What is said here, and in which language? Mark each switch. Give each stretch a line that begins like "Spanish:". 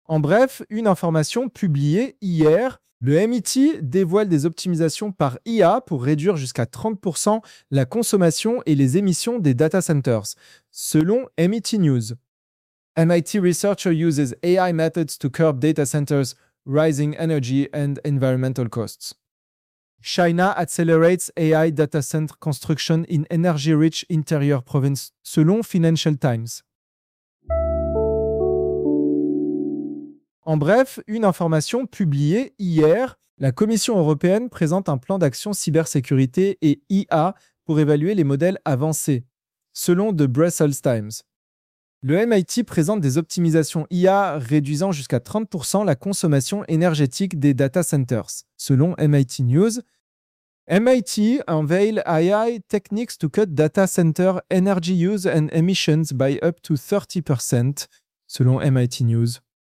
French: En bref, une information publiée hier, le MIT dévoile des optimisations par IA pour réduire jusqu'à 30% la consommation et les émissions des data centers, selon MIT News.
English: MIT researcher uses AI methods to curb data centers' rising energy and environmental costs. China accelerates AI data center construction in energy-rich interior province,
French: selon
English: Financial Times.
French: En bref, une information publiée hier, la Commission européenne présente un plan d'action cybersécurité et IA pour évaluer les modèles avancés, selon The Brussels Times. Le MIT présente des optimisations IA réduisant jusqu'à 30% la consommation énergétique des data centers, selon MIT News.
English: MIT unveils AI techniques to cut data center energy use and emissions by up to 30%,
French: selon
English: MIT News.